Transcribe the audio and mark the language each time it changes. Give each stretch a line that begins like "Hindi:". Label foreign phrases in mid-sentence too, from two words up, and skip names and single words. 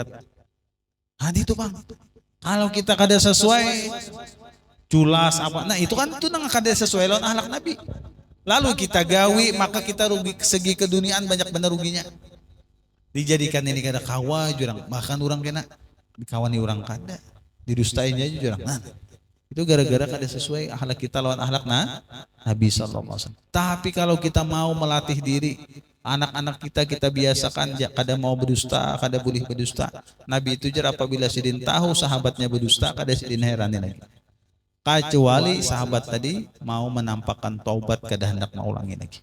Banjar: Itu bang, kalau kita kada sesuai culas apa, nah itu kan itu nang kada sesuai lawan akhlak Nabi. Lalu kita gawi, maka kita rugi segi keduniaan banyak benar ruginya. Dijadikan ini kada kawa jurang, bahkan orang kena dikawani orang kada, didustainya aja jurang. Nah, itu gara-gara kada sesuai akhlak kita lawan akhlak Nabi
Arabic: صلى الله عليه وسلم.
Banjar: Tapi kalau kita mau melatih diri, anak-anak kita biasakan kada mau berdusta, kada boleh berdusta. Nabi itu jar apabila sidin tahu sahabatnya berdusta, kada sidin heranin lagi. Kecuali sahabat tadi mau menampakkan taubat kada hendak mengulangi lagi.